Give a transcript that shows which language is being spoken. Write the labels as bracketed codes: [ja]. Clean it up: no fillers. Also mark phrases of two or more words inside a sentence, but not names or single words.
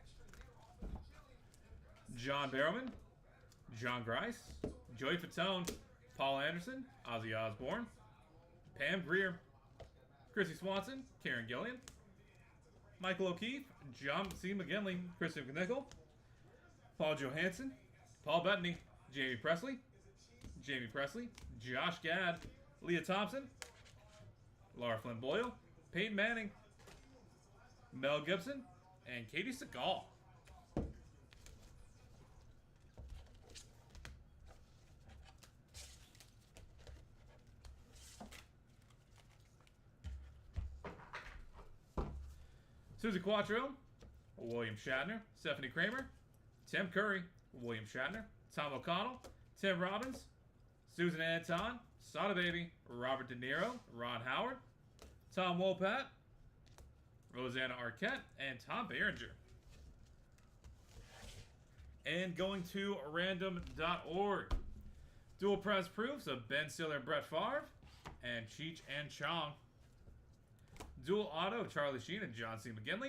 [en] John Barrowman, John Grice, Joey Fatone, Paul Anderson, Ozzy Osbourne, Pam Grier, Chrissy Swanson, Karen Gillian, Michael O'Keefe, John C. McGinley, Christian Nickel, Paul Johansson, Paul Bettany, Jamie Presley, Josh Gad, Leah Thompson, Laura Flynn Boyle, Peyton Manning, Mel Gibson, and Katie Seagal. Susie Quattro, William Shatner, Stephanie Kramer, Tim Curry, William Shatner, Tom O'Connell, Tim Robbins, Susan Anton, Sada Baby, Robert De Niro, Ron Howard, Tom Wopat, Rosanna Arquette, and Tom Berenger. And going to random.org. Dual press proofs of Ben Stiller and Brett Favre, and Cheech and Chong. Dual auto, Charlie Sheen and John C. McGinley.